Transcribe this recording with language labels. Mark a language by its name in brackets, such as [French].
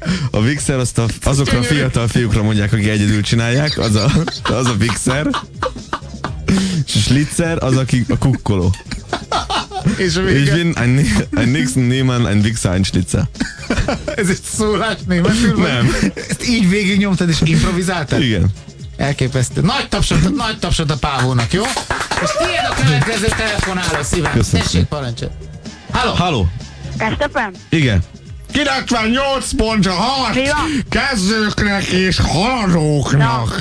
[Hungarian] A Wichser azt azokra a fiatal fiúkra mondják, akik egyedül csinálják, az a Wichser. És a Schlitzer az, aki a kukkoló. És a vége. [German] Ich bin ein nix, niemand, ein Wichser, ein Schlitzer. [Hungarian] Ez egy szólás németül? Nem. Ezt így végignyomtad és improvizáltad? Igen. Elképesztő. Nagy tapsot a pávónak, jó? És tiéd a következő telefonáló, szívem. Köszönöm. Tessék parancsot. Halló. Halló. Estepem? Igen. 98 pontja hat kezdőknek és haladóknak.